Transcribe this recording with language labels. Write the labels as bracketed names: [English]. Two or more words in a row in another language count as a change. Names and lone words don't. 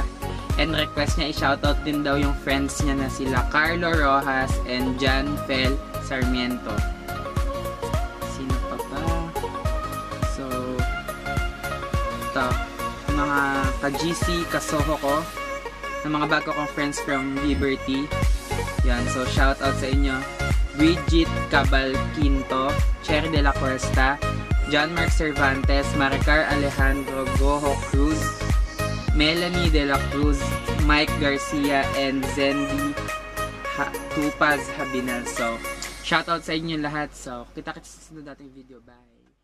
[English] And request [Filipino] niya i-shoutout din daw yung friends niya na sila Carlo Rojas and John Fel Sarmiento. Sino pa ba? So, ito. Mga ka-GC, kasoho ko. Ng mga bago kong [English] friends from [Filipino] Liberty. Yan. So, shoutout sa inyo. Bridget Cabal Quinto, Cherry de la Cuesta, John Mark Cervantes, Maricar Alejandro Goho Cruz, Melanie De La Cruz, Mike Garcia, and Zendi Tupaz Habinal. So, shoutout sa inyo lahat. So, kita-kits sa sunod nating video. Bye!